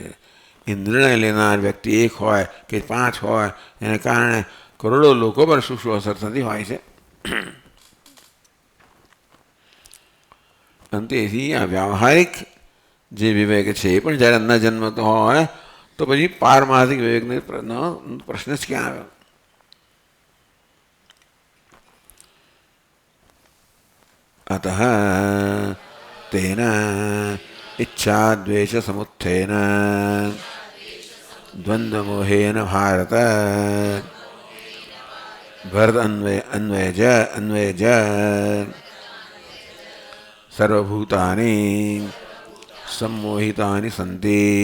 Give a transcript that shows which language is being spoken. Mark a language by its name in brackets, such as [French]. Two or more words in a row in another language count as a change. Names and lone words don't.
[Gujarati] એ નિર્ણય લેનાર વ્યક્તિ એક હોય કે 5 હોય એને કારણે કરોડો લોકો પર શું શું અસર થતી હોય છે. અંતેથી આ વ્યવહારિક જે વિવેક છે એ પણ જ્યારે ન જન્મતો હોય તો પછી પારમાર્થિક વિવેકનો પ્રશ્ન જ ક્યાં આવ્યો. [Sanskrit] अतः तेन इच्छाद्वेष समुत्थेन द्वन्द्वमोहेन भारत भरत अन्वयज सर्वभूतानि सम्मोहितानि सन्ति